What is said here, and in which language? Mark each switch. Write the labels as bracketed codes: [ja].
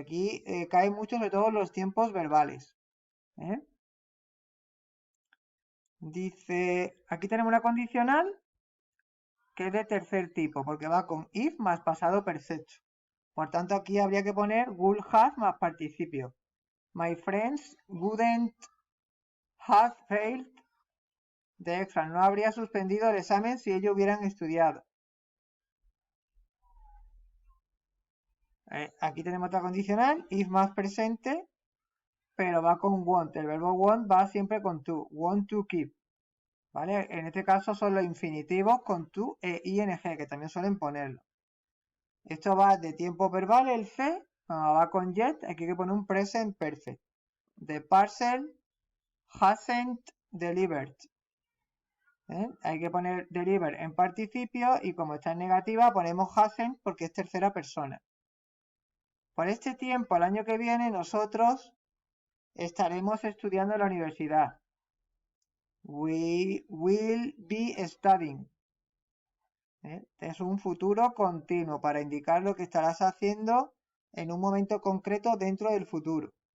[es] Aquí cae mucho sobre todo los tiempos verbales. Dice, aquí tenemos una condicional que es de tercer tipo, porque va con if más pasado perfecto. Por tanto, aquí habría que poner would have más participio. [en] My friends wouldn't have failed the exam. [es] No habría suspendido el examen si ellos hubieran estudiado. Aquí tenemos otra condicional, if más presente, pero va con want. El verbo want va siempre con to. Want to keep. ¿Vale? En este caso son los infinitivos con to e ing, que también suelen ponerlo. Esto va de tiempo verbal, el C, cuando va con yet, aquí hay que poner un present perfect. [en] The parcel hasn't delivered. [es] Hay que poner deliver en participio y como está en negativa ponemos hasn't porque es tercera persona. Por este tiempo, el año que viene, nosotros estaremos estudiando en la universidad. [en] We will be studying. [es] Es un futuro continuo para indicar lo que estarás haciendo en un momento concreto dentro del futuro.